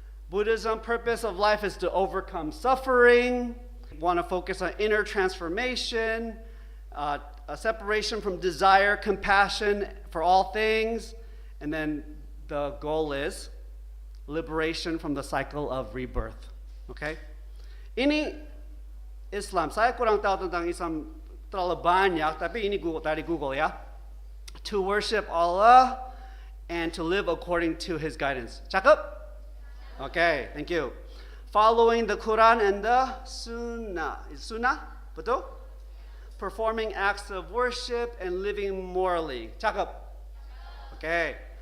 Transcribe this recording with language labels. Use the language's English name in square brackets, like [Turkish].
[English] Buddhism, purpose of life is to overcome suffering, want to focus on inner transformation, a separation from desire, compassion for all things, and then the goal is liberation from the cycle of rebirth. [Indonesian] Okay? Ini Islam. Saya kurang tahu tentang Islam terlalu banyak, tapi ini dari Google ya. [English] To worship Allah and to live according to His guidance. Cakep? Okay, thank you. Following the Quran and the Sunnah. Is Sunnah? Betul? Performing acts of worship and living morally. Cakep? Okay.